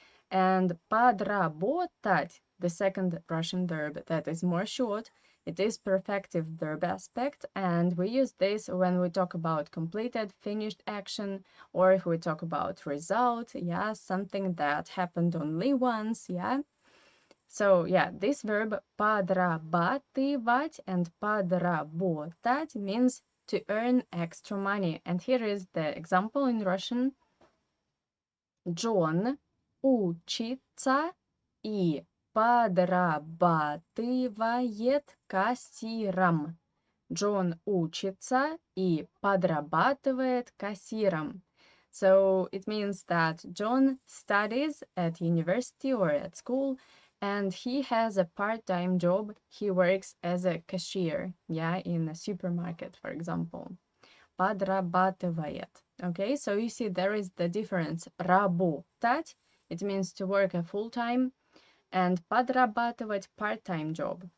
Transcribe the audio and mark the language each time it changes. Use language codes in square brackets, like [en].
[en] And подработать, the second Russian verb that is more short, it is perfective verb aspect, and we use this when we talk about completed, finished action, or if we talk about result, yeah, something that happened only once, yeah. So, yeah, this verb подрабатывать and подработать means to earn extra money. And here is the example in Russian. [ru] John учится и подрабатывает кассиром. John учится и подрабатывает кассиром. [en] So it means that John studies at university or at school, and he has a part-time job. He works as a cashier, yeah, in a supermarket, for example. [ru] Подрабатывает. [en] Okay, so you see there is the difference. Работать, it means to work a full-time, and подрабатывать part-time job.